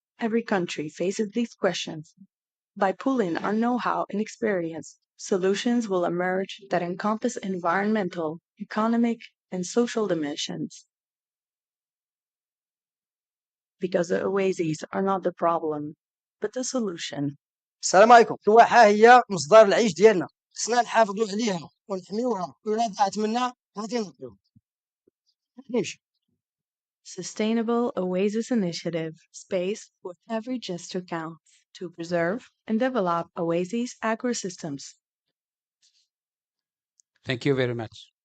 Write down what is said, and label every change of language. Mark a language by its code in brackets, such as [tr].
[en] Every country faces these questions. By pooling our know-how and experience, solutions will emerge that encompass environmental, economic, and social dimensions. Because the oases are not the problem, but the solution. [ar] السلام عليكم. الواحة هي مصدر العيش ديالنا، خصنا نحافظوا عليها ونحميوها، وإلا ضاعت منا غادي نضيعو. نمشي. [en] Sustainable Oasis Initiative, space where every gesture counts to preserve and develop oases agrosystems. Thank you very much.